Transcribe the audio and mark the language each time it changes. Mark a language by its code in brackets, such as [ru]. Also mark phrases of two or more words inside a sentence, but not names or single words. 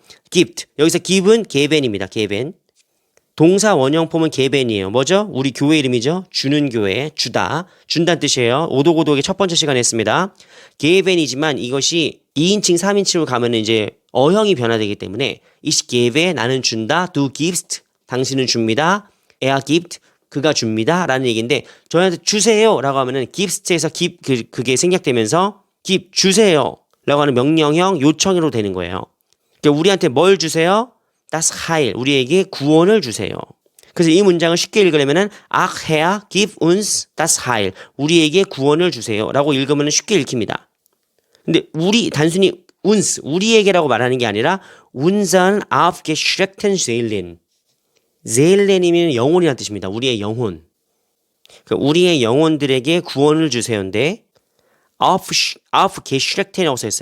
[ko] gibt, 여기서 give은 게벤입니다. 게벤. 동사 원형폼은 게벤이에요. 뭐죠? 우리 교회 이름이죠. 주는 교회, 주다. 준다는 뜻이에요. 오독오독의 첫 번째 시간에 했습니다. 게벤이지만 이것이 2인칭, 3인칭으로 가면 이제 어형이 변화되기 때문에 [de] ich gebe, [ko] 나는 준다. [de] du gibst, [ko] 당신은 줍니다. [de] er gibt, [ko] 그가 줍니다. 라는 얘기인데 저희한테 주세요 라고 하면은 gives에서 그게 생략되면서 give, 주세요 라고 하는 명령형, 요청으로 되는 거예요. 그러니까 우리한테 뭘 주세요? [de] das Heil, [ko] 우리에게 구원을 주세요. 그래서 이 문장을 쉽게 읽으려면은 [de] ach Herr, gib uns das Heil, [ko] 우리에게 구원을 주세요 라고 읽으면 쉽게 읽힙니다. 근데 단순히 uns, 우리에게라고 말하는 게 아니라 [de] unseren aufgeschreckten Seelen, [ko] Seelen이면 영혼이라는 뜻입니다. 우리의 영혼. 그러니까 우리의 영혼들에게 구원을 주세요인데 aufgeschreckten이라고 써있어요.